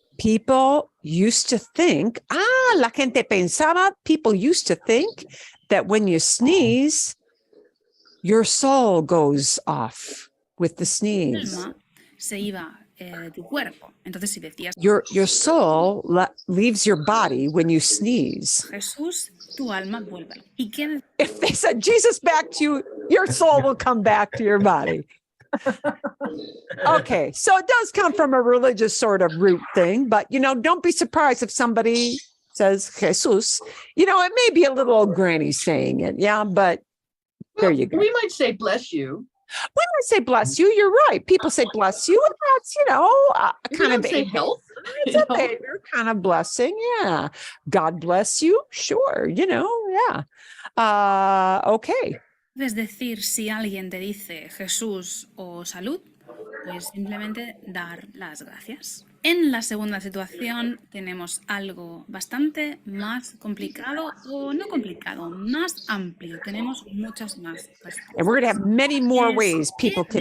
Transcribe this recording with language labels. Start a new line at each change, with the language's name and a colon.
English: People used to think, la gente pensaba, people used to think that when you sneeze, your soul goes off with the sneeze.
Spanish: alma se iba de tu cuerpo. Entonces, si decías
English: Your soul leaves your body when you sneeze.
Spanish: Jesús, tu alma vuelve. ¿Y quién?
English: If they said Jesus back to you, your soul will come back to your body. Okay, so it does come from a religious sort of root thing, but don't be surprised if somebody says Jesus. It may be a little old granny saying it, yeah, but there you go. We might say bless you. We might say bless you. You're right. People say bless you, and that's kind of say health. It's a behavior kind of blessing, yeah. God bless you, sure. Yeah. Okay.
Spanish: Debes decir si alguien te dice Jesús o salud, pues simplemente dar las gracias. En la segunda situación tenemos algo bastante más complicado, o no complicado, más amplio. Tenemos muchas más respuestas.
English: And we're going to have many more ways people can